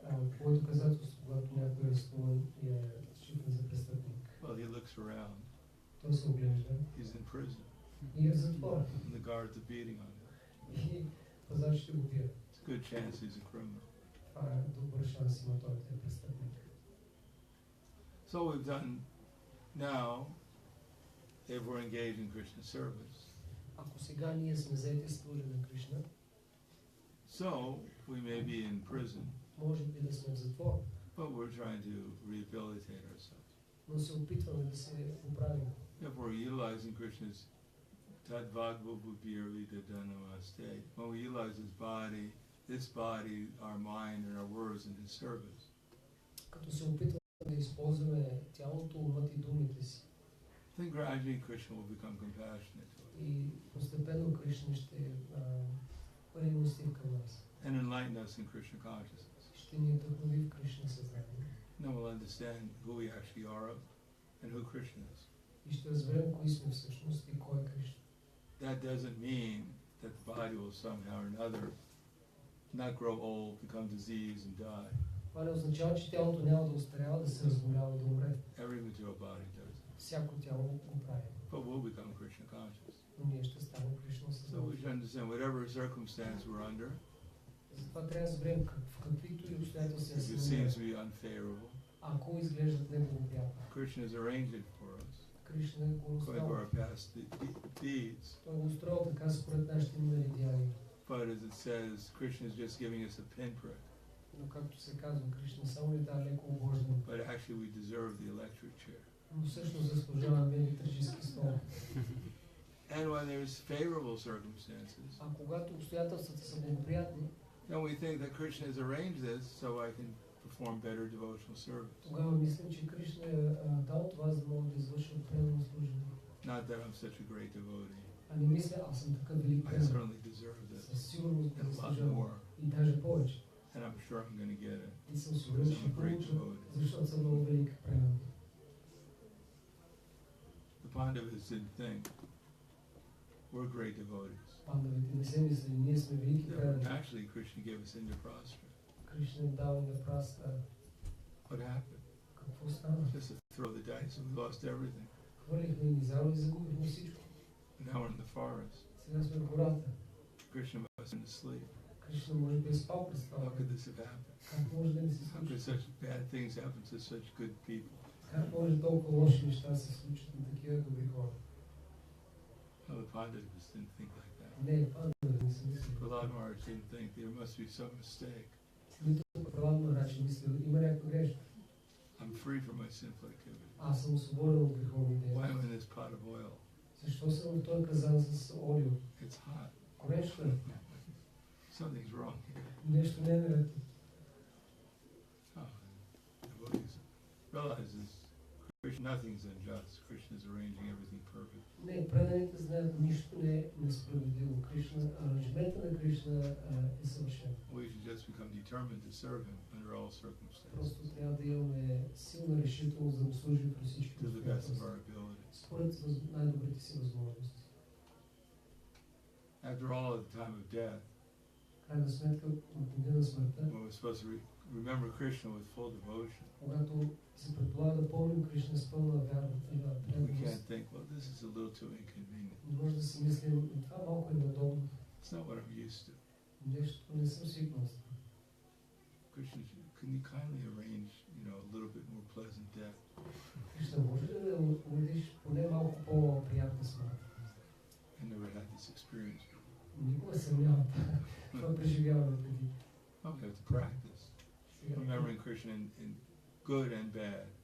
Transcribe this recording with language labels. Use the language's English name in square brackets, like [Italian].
[Bulgarian] Какво е доказателство, когато някой е арестуван и е считан за престъпник? [English] Well, he looks around. [Bulgarian] Той се оглежда [English] He's in prison. [Bulgarian] и е в затвора. [English] And the guards are beating on him. [Bulgarian] И пазачите го бият. [English] It's a good chance he's a criminal. [Bulgarian] това е добър шанс има той да е престъпник. [English] So what we've done now, if we're engaged in Krishna service, [Bulgarian] Ако сега ние сме заети с служа на Кришна, [English] so we may be in prison, [Bulgarian] може би да сме в затвор, [English] but we're trying to rehabilitate ourselves. [Bulgarian] но се опитваме да се поправим. [English] If we're utilizing Krishna's [Sanskrit] Tadvadvabhupirvi Dadanamaste, [English] when we utilize his body, this body, our mind, and our words in his service, [Bulgarian] Като се опитваме да използваме тялото, умът и думите си. [English] then gradually Krishna will become compassionate to us [Bulgarian] И постепенно Кришна ще бъде милостив към нас. [English] and enlighten us in Krishna consciousness. [Bulgarian] Ще ни вдъхнови в Кришна съзнание. [English] Then we'll understand who we actually are and who Krishna is. [Bulgarian] И ще разберем кои сме всъщност и кой е Кришна. [English] That doesn't mean that the body will somehow or another not grow old, become diseased, and die. [Bulgarian] Това не означава, че тялото няма да остарява, да се разболява и да умре. [English] Every material body does it. [Bulgarian] Всяко тяло го прави. [English] But we'll become Krishna conscious. [Bulgarian] Но ние ще станем Кришна [English] So we [Bulgarian] съзнание. [English] should understand whatever circumstance we're under, [Bulgarian] Затова трябва да разберем в каквито и обстоятелства [English] if [Bulgarian] се [English] it seems to [Bulgarian] намираме. [English] be unfavorable, [Bulgarian] Ако изглеждат неблагоприятно, [English] Krishna has arranged it for us [Bulgarian] Кришна го [English] according to [Bulgarian] устроил. [English] our past deeds. [Bulgarian] Той го устроил така според нашите минали деяния. [English] But as it says, Krishna is just giving us a pinprick. [Bulgarian] Но както се казва, Кришна само ни дава леко обождане. [English] But actually we deserve the electric chair. [Bulgarian] Но всъщност заслужаваме електрически стол. [English] And when there's favorable circumstances, [Bulgarian] А когато обстоятелствата са благоприятни, [English] then we think that Krishna has arranged this so I can perform better devotional service. [Bulgarian] тогава мислим, че Кришна е дал това, за да мога да извършва преданно служение. [English] Not that I'm such a great devotee. [Bulgarian] А не мисля, аз съм такъв велик [English] I [Bulgarian] предан. [English] certainly deserve this [Bulgarian] Със сигурност [English] and a lot [Bulgarian] заслужавам. [English] more. [Bulgarian] И даже повече. [English] And I'm sure I'm going to get it. [Bulgarian] И съм сигурен, [English] Because [Bulgarian] че [English] I'm a great [Bulgarian] получа, [English] devotee. [Bulgarian] защото съм много велик предан. [English] The Pandavas didn't think we're great devotees. [Bulgarian] Пандавите не се мисли, ние сме велики [English] Yeah, [Bulgarian] предани. [English] actually, Krishna gave us Indraprastha. [Bulgarian] Кришна им дава да праста. [English] What happened? [Bulgarian] Какво стана? [English] Just to throw the dice and we lost everything. [Bulgarian] Хвърлихме низало и загубихме всичко. [English] Now we're in the forest. [Bulgarian] Сега сме в гората. [English] Krishna must have been asleep. [Bulgarian] Кришна може би е спал през това [English] How could [Bulgarian] време. [English] this have happened? [Bulgarian] Как може да ни се [English] How could [Bulgarian] случи? [English] such bad things happen to such good people? [Bulgarian] Как може толкова лоши неща да се случат на такива добри хора? [English] No, the Pandavas didn't think like that. [Bulgarian] Не, пандавите не са мислили. [English] Prahlad Maharaj didn't think there must be some mistake. [Bulgarian] Нито Прахладананда Махарадж мисля, има някаква грешка. [English] I'm free from my sinful activity. [Bulgarian] Аз съм свободен от греховни [English] Why [Bulgarian] действия. [English] am I in this pot of oil? [Bulgarian] Защо съм в този казан с олио? [English] It's hot. [Bulgarian] Горещо е. [English] Something's wrong here. [Bulgarian] Нещо не е наред. [English] Oh, devotees realizes Krishna, nothing's unjust. Krishna is arranging everything perfect. [Bulgarian] Не, преданите знаят, нищо не е несправедливо. Кришна, аранжмента на Кришна е съвършен. [English] We should just become determined to serve him under all circumstances, [Bulgarian] Просто трябва да имаме силна решителност да му служим при всички [English] to the best of [Bulgarian] обстоятелства. [English] our ability. [Bulgarian] Според най-добрите си възможности. [English] After all, at the time of death, [Bulgarian] Крайна сметка, от деня на смъртта, [English] when we're supposed to remember Krishna with full devotion, [Bulgarian] когато се предполага да помним Кришна с пълна вяра и [English] we can't [Bulgarian] преданост, [English] think, well, this is a little too inconvenient. [Bulgarian] не може да си мислим, това малко е неудобно. [English] It's not what I'm used to. [Bulgarian] Нещо не съм свикнал с това. [English] Krishna, can you kindly arrange, a little bit more pleasant death? [Bulgarian] Кришна, може ли да уредиш поне малко по-приятна смърт? [English] I never had this experience. [Bulgarian] Никога съм нямал това преживяване преди. [English] Oh, we have to practice. [Bulgarian] Сега, [English] Remembering Krishna in good and bad.